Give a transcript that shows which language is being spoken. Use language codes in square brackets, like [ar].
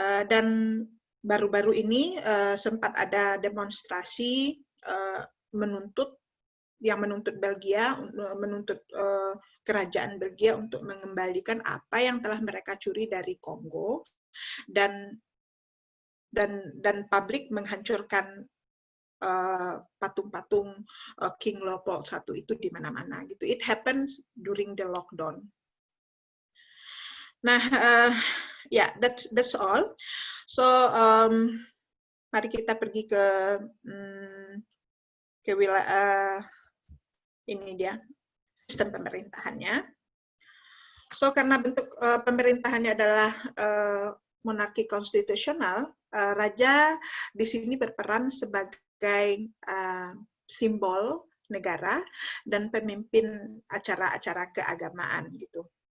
[id] Dan baru-baru ini sempat ada demonstrasi menuntut Belgia, menuntut kerajaan Belgia untuk mengembalikan apa yang telah mereka curi dari Kongo, dan publik menghancurkan patung-patung King Leopold I itu di mana-mana gitu. [en] It happened during the lockdown. Nah, yeah, that's all. [id] So mari kita pergi ke wilayah ini dia sistem pemerintahannya. So karena bentuk pemerintahannya adalah monarki konstitusional, raja di sini berperan sebagai simbol negara dan pemimpin acara-acara keagamaan gitu.